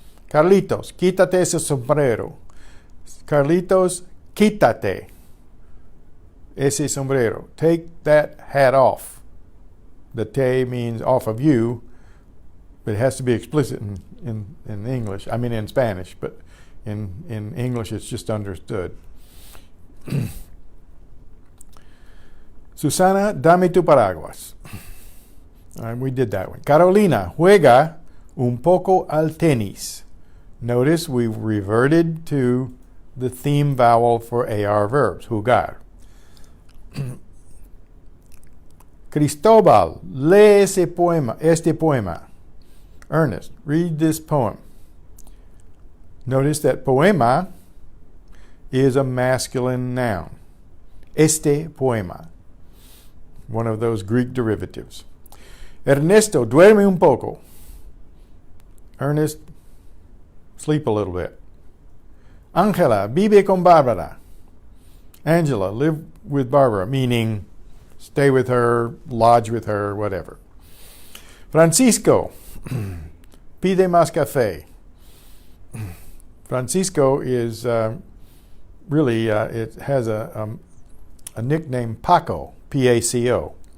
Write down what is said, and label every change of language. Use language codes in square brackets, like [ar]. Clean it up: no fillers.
[es] Carlitos, quítate ese sombrero. Carlitos, quítate ese sombrero. [en] Take that hat off. The te means off of you, but it has to be explicit in English. I mean in Spanish, but in English it's just understood. Susana, [es] dame tu paraguas. [en] All right, we did that one. [es] Carolina, juega un poco al tenis. [en] Notice we reverted to the theme vowel for AR verbs, jugar. [es] Cristobal, lee este poema. [en] Ernest, read this poem. Notice that poema is a masculine noun. [es] Este poema. [en] One of those Greek derivatives. Ernesto, [es] duerme un poco. [en] Ernest, sleep a little bit. Angela, [es] vive con Barbara. [en] Angela, live with Barbara, meaning stay with her, lodge with her, whatever. [es] Francisco, pide más café. [en] Francisco is really, it has a nickname, Paco, P-A-C-O.